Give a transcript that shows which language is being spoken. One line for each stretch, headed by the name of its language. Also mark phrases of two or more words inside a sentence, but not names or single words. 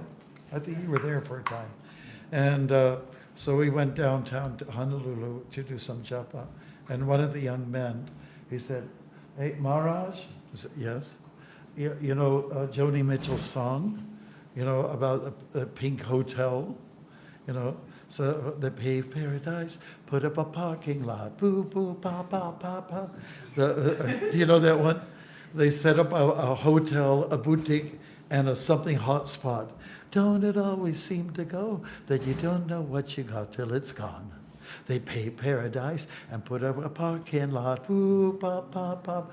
English: I think you were there for a time. And so we went downtown to Honolulu to do some japa. And one of the young men, he said, "Hey, Maharaj," I said, "Yes, you know Joni Mitchell's song, you know, about the pink hotel, you know, so they paved paradise, put up a parking lot, boo, boo, pa, pa, pa, pa." Do you know that one? They set up a hotel, a boutique, and a something hot spot. Don't it always seem to go that you don't know what you got till it's gone? They paved paradise and put up a parking lot. Boo, pop, pop, pop.